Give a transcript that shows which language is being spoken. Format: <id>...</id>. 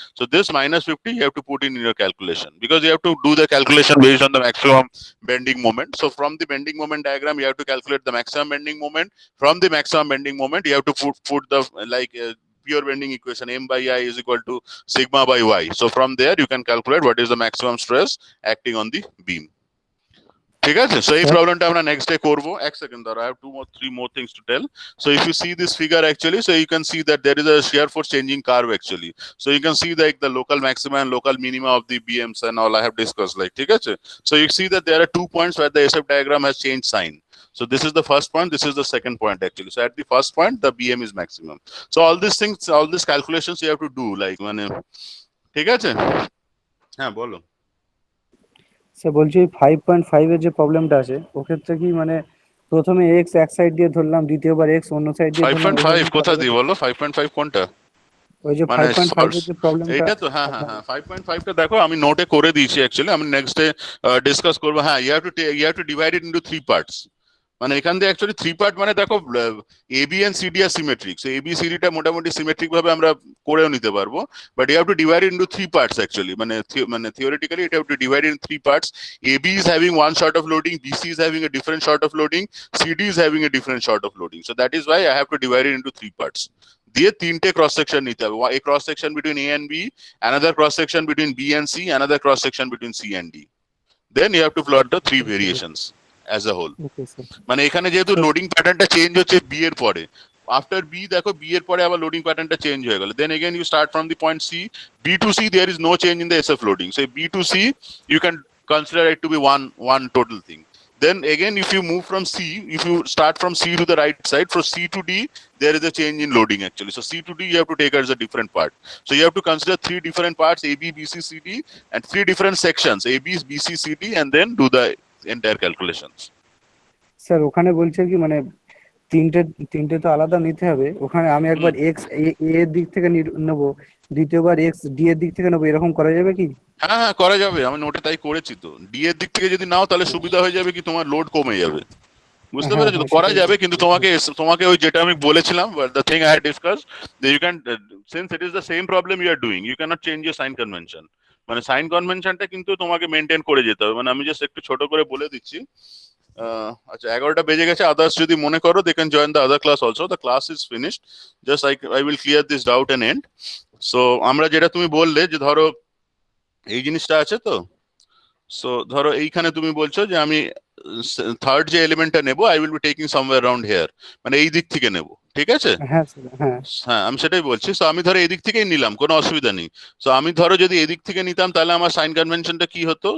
<en>So this minus 50 you have to put in your calculation, because you have to do the calculation based on the maximum bending moment. So from the bending moment diagram you have to calculate the maximum bending moment. From the maximum bending moment you have to put the like pure bending equation, m by I is equal to sigma by y. So from there you can calculate what is the maximum stress acting on the beam.</en> <bn>ঠিক আছে, so এই প্রবলেমটা আমরা next day করব। এক second দাঁড়াও,</bn> <en>I have three more things to tell. So if you see this figure actually, so you can see that there is a shear force changing curve actually. So you can see like the local maxima and local minima of the BMs and all I have discussed, like</en> <bn>ঠিক আছে।</bn> <en>So you see that there are 2 points where the SF diagram has changed sign. So this is the first point, this is the second point actually. So at the first point the BM is maximum. So all these things, all these calculations you have to do like</en> <bn>মানে ঠিক আছে। হ্যাঁ বলো। Sir বলছি 5.5 এর যে প্রবলেমটা আছে ওক্ষেত্রে কি মানে প্রথমে x এক সাইড দিয়ে ধরলাম, দ্বিতীয়বার x অন্য সাইড দিয়ে ধরলাম, 5.5 কোথা দিয়ে বলো? 5.5 কোনটা? ওই যে 5.5 এর যে প্রবলেমটা এইটা তো হ্যাঁ 5.5 টা দেখো আমি নোটে করে দিয়েছি অ্যাকচুয়ালি, আমি নেক্সট ডে ডিসকাস করব। হ্যাঁ,</bn> <en>You have to divide it into 3 parts.</en> <bn>মানে এখান দিয়ে অ্যাকচুয়ালি 3 পার্ট মানে দেখো AB and CD আর symmetric. So AB সিডিটা মোটামুটি সিমেট্রিক ভাবে আমরা করেও নিতে পারবো,</bn> <en>But you have to divide it into 3 parts actually. মানে theoretically it have to divide in 3 parts. AB is having one sort of loading, BC is having a different sort of loading, CD is having a different sort of loading. So that is why I have to divide it into 3 parts.</en> <bn>দিয়ে তিনটে cross section নিতে হবে,</bn> <en>a cross section between A and B, another cross section between B and C, another cross section between C and D. Then you have to plot the 3 variations as a whole.</en> <bn>Okay sir. মানে এখানে যেহেতু loading প্যাটার্নটা change হচ্ছে B এর পরে, after B দেখো B এর পরে আবার লোডিং প্যাটার্নটা চেঞ্জ হয়ে গেল,</bn> <en>Then again you start from the point C, B to C there is no change in the SF loading. So B to C you can consider it to be one total thing. Then again if you move from C, if you start from C to the right side, from C to D there is a change in loading actually. So C to D you have to take as a different part. So you have to consider 3 different parts, A, B, B, C, C, D, and 3 different sections, A, B, B, C, C, D, and then do the entire calculations.</en> <bn>Sir ওখানে বলছে কি মানে তিনটে তো আলাদা নিতে হবে, ওখানে আমি একবার x এ এর দিক থেকে নেব, দ্বিতীয়বার x d এর দিক থেকে নেব, এরকম করা যাবে কি? হ্যাঁ হ্যাঁ করা যাবে, আমি নোটে তাই করেছি তো। ডি এর দিক থেকে যদি নাও তাহলে সুবিধা হয়ে যাবে কি তোমার লোড কমে যাবে, বুঝতে পেরেছো তো? করা যাবে, কিন্তু তোমাকে ওই যেটা আমি বলেছিলাম,</bn> <en>the thing I had discussed, that you can since it is the same problem you are doing, you cannot change your sign convention.</en> <bn>মানে সাইন কনভেনশনটা কিন্তু তোমাকে মেনটেন করে যেতে হবে। মানে আমি জাস্ট একটু ছোট করে বলে দিচ্ছি। আচ্ছা 11টা বেজে গেছে, আদার্স যদি মনে করো</bn> <en>they can join the other class also. The class is finished, just I will clear this doubt and end.</en> <bn>So আমরা যেটা তুমি বললে যে ধরো এই জিনিসটা আছে তো, সো ধরো এইখানে তুমি বলছো যে আমি থার্ড যে এলিমেন্টটা নেবো</bn> <en>I will be taking somewhere around here,</en> <bn>মানে এই দিক থেকে নেবো, ঠিক আছে? হ্যাঁ স্যার, হ্যাঁ হ্যাঁ আমি সেটাই বলছি। সো আমি ধরো এদিক থেকেই নিলাম, কোনো অসুবিধা নেই। সো আমি ধরো যদি এদিক থেকে নিতাম তাহলে আমার সাইন কনভেনশনটা কি হতো?</bn>